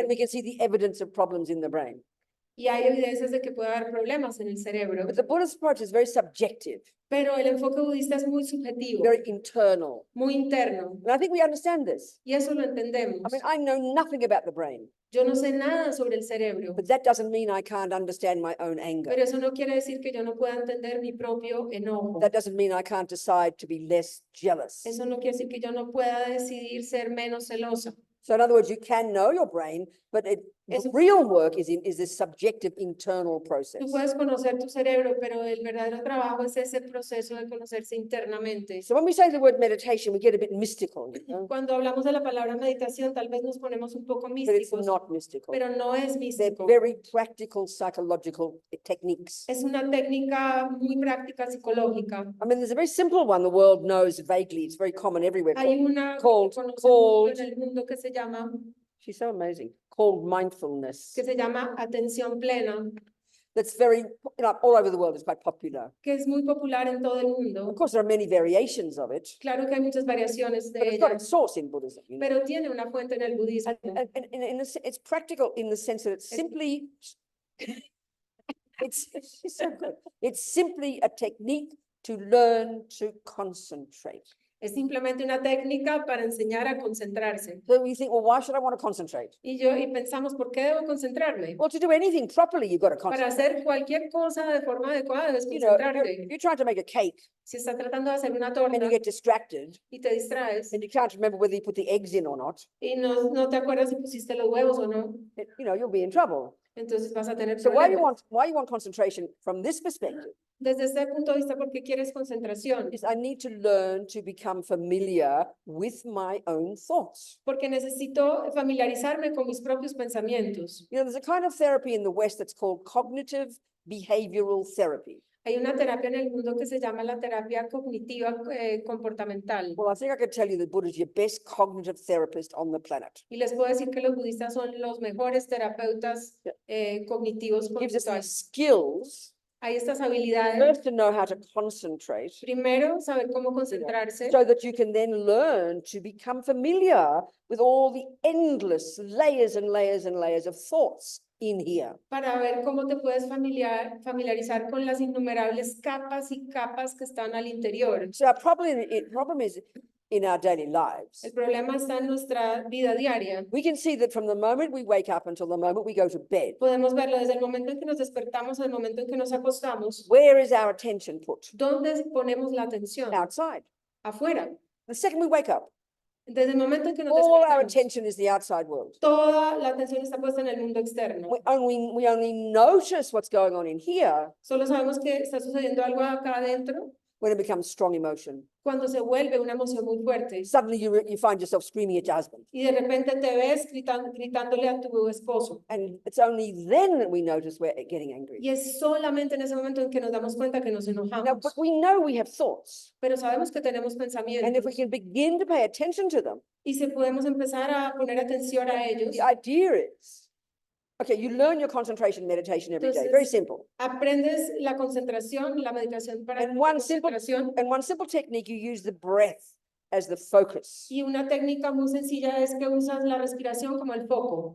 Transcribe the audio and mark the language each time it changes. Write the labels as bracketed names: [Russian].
[English] and we can see the evidence of problems in the brain. [Spanish] y hay evidencias de que puede haber problemas en el cerebro, [English] But the Buddhist approach is very subjective, [Spanish] pero el enfoque budista es muy subjetivo, [English] very internal. [Spanish] muy interno, [English] And I think we understand this. [Spanish] y eso lo entendemos. [English] I mean, I know nothing about the brain, [Spanish] Yo no sé nada sobre el cerebro, [English] but that doesn't mean I can't understand my own anger. [Spanish] pero eso no quiere decir que yo no pueda entender mi propio enojo. [English] That doesn't mean I can't decide to be less jealous. [Spanish] Eso no quiere decir que yo no pueda decidir ser menos celosa. [English] So in other words, you can know your brain, but the [Spanish] Eso- [English] real work is this subjective internal process. [Spanish] Tú puedes conocer tu cerebro, pero el verdadero trabajo es ese proceso de conocerse internamente. [English] So when we say the word meditation, we get a bit mystical, you know? [Spanish] Cuando hablamos de la palabra meditación, tal vez nos ponemos un poco [English] But it's [Spanish] místicos, [English] not mystical. [Spanish] pero no es [English] They're [Spanish] místico. [English] very practical psychological techniques. [Spanish] Es una técnica muy práctica psicológica. [English] I mean, there's a very simple one the world knows vaguely. It's very common everywhere. [Spanish] Hay una que [English] called- [Spanish] se conoce [English] called- [Spanish] mucho en el mundo [English] She's so amazing. Called mindfulness. [Spanish] que se llama atención plena, [English] That's very, you know, all over the world. It's quite popular. [Spanish] que es muy popular en todo el [English] Of [Spanish] mundo. [English] course, there are many variations of it, [Spanish] Claro que hay muchas variaciones [English] but [Spanish] de [English] it's got [Spanish] ella, [English] its source in Buddhism. You know? [Spanish] pero tiene una fuente en el budismo. [English] And in it's practical in the sense that it's simply, it's so good. It's simply a technique to learn to concentrate. [Spanish] Es simplemente una técnica para enseñar a concentrarse. [English] So we think, well, why should I want to concentrate? [Spanish] Y pensamos, ¿por qué debo concentrarme? [English] Well, to do anything properly, you've got to [Spanish] Para [English] concentrate. [Spanish] hacer cualquier cosa de forma adecuada debes [English] You know, [Spanish] concentrarte. [English] you're trying to make a cake [Spanish] Si estás tratando de hacer una [English] and [Spanish] torta [English] you get distracted [Spanish] y te distraes [English] and you can't remember whether you put the eggs in or not, [Spanish] y no te acuerdas si pusiste los huevos o no, [English] you know, you'll be in trouble. [Spanish] entonces vas a tener [English] So why you [Spanish] problemas. [English] want concentration from this perspective [Spanish] Desde este punto de vista, ¿por qué quieres concentración? [English] is I need to learn to become familiar with my own thoughts. [Spanish] Porque necesito familiarizarme con mis propios pensamientos. [English] You know, there's a kind of therapy in the West that's called cognitive behavioral therapy. [Spanish] Hay una terapia en el mundo que se llama la terapia cognitiva comportamental. [English] Well, I think I could tell you that Buddha is your best cognitive therapist on the planet. [Spanish] Y les puedo decir que los budistas son los mejores terapeutas cognitivos [English] Gives us these [Spanish] conductuales. [English] skills, [Spanish] Hay estas habilidades. [English] first to know how to concentrate, [Spanish] Primero, saber cómo concentrarse [English] so that you can then learn to become familiar with all the endless layers and layers and layers of thoughts in here. [Spanish] para ver cómo te puedes familiarizar con las innumerables capas y capas que están al interior. [English] So our problem is in our daily lives. [Spanish] El problema está en nuestra vida diaria. [English] We can see that from the moment we wake up until the moment we go to bed. [Spanish] Podemos verlo desde el momento en que nos despertamos al momento en que nos acostamos. [English] Where is our attention put? [Spanish] ¿Dónde ponemos la atención? [English] Outside. [Spanish] Afuera. [English] The second we wake up, [Spanish] Desde el momento en que nos [English] all our attention is the outside world. [Spanish] toda la atención está puesta en el mundo externo. [English] We only notice what's going on in here [Spanish] Solo sabemos que está sucediendo algo acá adentro [English] when it becomes strong emotion. [Spanish] cuando se vuelve una emoción muy fuerte. [English] Suddenly you find yourself screaming at your husband. [Spanish] Y de repente te ves gritándole a tu esposo. [English] And it's only then that we notice we're getting angry. [Spanish] Y es solamente en ese momento en que nos damos cuenta que nos [English] Now, [Spanish] enojamos. [English] but we know we have thoughts. [Spanish] Pero sabemos que tenemos [English] And if [Spanish] pensamientos. [English] we can begin to pay attention to them, [Spanish] Y si podemos empezar a poner atención a ellos, [English] the idea is, okay, you learn your concentration meditation every day. [Spanish] Entonces, [English] Very simple. [Spanish] aprendes la concentración, la meditación para [English] And [Spanish] la [English] one simple, [Spanish] concentración. [English] and one simple technique, you use the breath as the focus. [Spanish] Y una técnica muy sencilla es que usas la respiración como el foco.